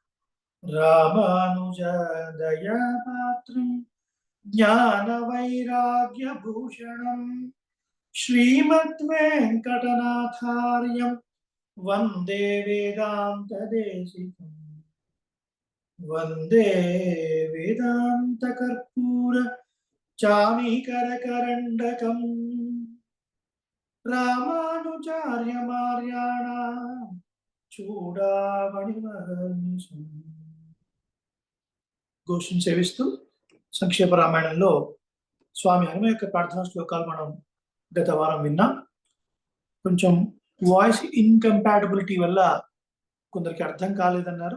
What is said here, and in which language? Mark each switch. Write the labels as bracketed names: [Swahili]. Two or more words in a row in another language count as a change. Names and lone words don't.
[Sanskrit] रामानुजदयापात्रं ज्ञानवैराग्यभूषणं श्रीमद्वेङ्कटनाथार्यं वन्दे वेदान्तदेशिकम्। वंदे वेदांत कर्पूर चामीकरकरण्डकं रामानुजार्य मार्याणा చూడామణిమహర్నిశం. [Telugu] ఘోషను సేవిస్తూ సంక్షేప రామాయణంలో స్వామి హనుమ యొక్క ప్రార్థనా శ్లోకాలు మనం గత వారం విన్నాం. కొంచెం [English] voice incompatibility [Telugu] వల్ల కొందరికి అర్థం కాలేదన్నారు.